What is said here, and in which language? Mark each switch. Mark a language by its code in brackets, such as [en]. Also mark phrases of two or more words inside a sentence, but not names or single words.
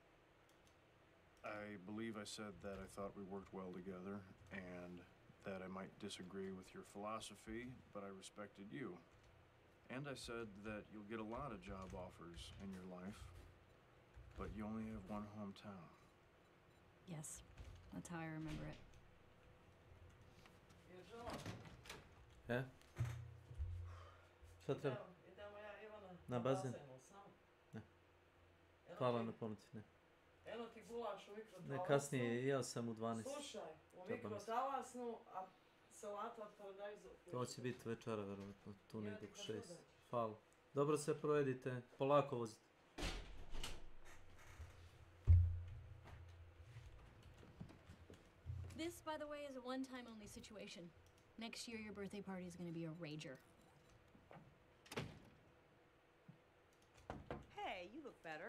[en] I believe I said that I thought we worked well together and that I might disagree with your philosophy, but I respected you. And I said that you'll get a lot of job offers in your life, but you only have one hometown. Yes, that's how I remember it. [sr] E? Šta treba? Idemo ja Ivana Na bazen? sam. Ne. Hvala na pomoći, ne. Eno ti gulaš u mikrotalasnu. Ne, kasnije, jeo sam u 12. Slušaj, u Treba mi se. mikrotalasnu, a salata od paradajza u To će biti večera, verovatno, tu negdje oko 6. Hvala. Dobro se projedite, polako vozite. [en] This, by the way, is a one-time only situation. Next year, your birthday party is going to be a rager. Hey, you look better.